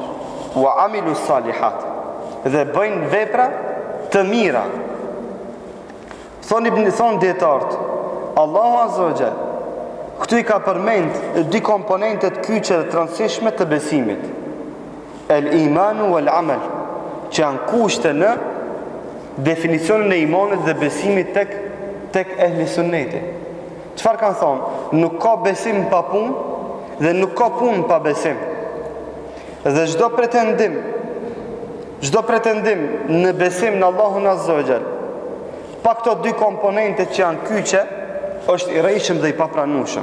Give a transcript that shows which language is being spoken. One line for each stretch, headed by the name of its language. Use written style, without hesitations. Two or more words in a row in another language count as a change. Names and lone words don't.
Arabic: وعملوا الصالحات,
Albanian: dhe bëjnë vepra të mira. Thonë dietarët, Allahu
Arabic: عز وجل
Albanian: këtu i ka përmend 2 komponentet kyçe dhe të rëndësishme të besimit.
Arabic: الإيمان والعمل,
Albanian: që janë kushte në definicionin e imanit dhe besimit tek ehli sunneti. Çfarë kanë thonë? Nuk ka besim pa punë dhe nuk ka punë pa besim. Dhe çdo pretendim në besim në Allahun
Arabic: عز وجل,
Albanian: pa këto 2 komponente që janë kyçe, është i rrejshëm dhe i papranueshëm.